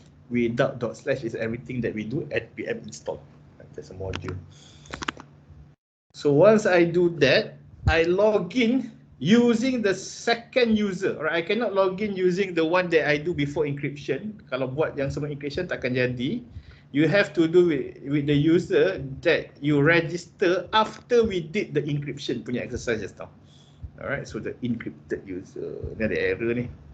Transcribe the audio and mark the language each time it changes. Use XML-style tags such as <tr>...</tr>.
<en>Without / is everything that we do at npm install. That's a module. So once I do that, I log in using the second user. Alright, I cannot log in using the one that I do before encryption.</en> <ms>Kalau buat yang semua encryption takkan jadi.</ms> <en>You have to do with the user that you register after we did the encryption punya exercise just now. Alright, so the encrypted user.</en> <ms>Ni ada error ni.</ms>